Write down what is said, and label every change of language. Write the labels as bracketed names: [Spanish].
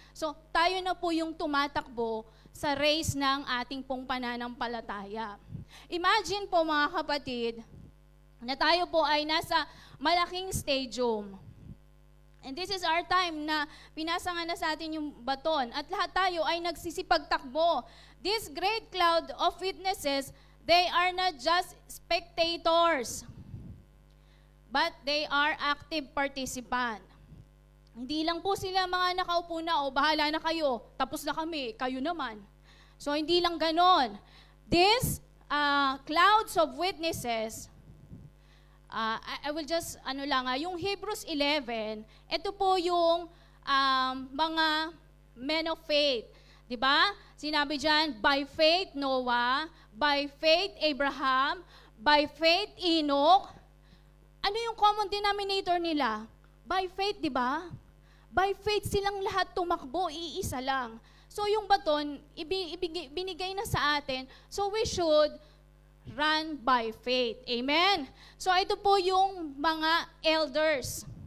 [Filipino] So, tayo na po yung tumatakbo sa race ng ating pong pananampalataya. Imagine po, mga kapatid, na tayo po ay nasa malaking stadium. [English] And this is our time [Filipino] na pinasa nga na sa atin yung baton at lahat tayo ay nagsisipagtakbo. [English] This great cloud of witnesses, they are not just spectators, but they are active participants. [Filipino] Hindi lang po sila mga nakaupo na, o bahala na kayo, tapos na kami, kayo naman. So hindi lang ganon. [English] These clouds of witnesses, I will just, yung Hebrews 11, ito po yung mga men of faith. Diba? [Filipino] Sinabi dyan, [English] by faith Noah, by faith Abraham, by faith Enoch. [Filipino] Ano yung common denominator nila? By faith, di ba? By faith silang lahat tumakbo, iisa lang. So yung baton, binigay na sa atin. [English] So we should run by faith. Amen? [Filipino] So ito po yung mga elders.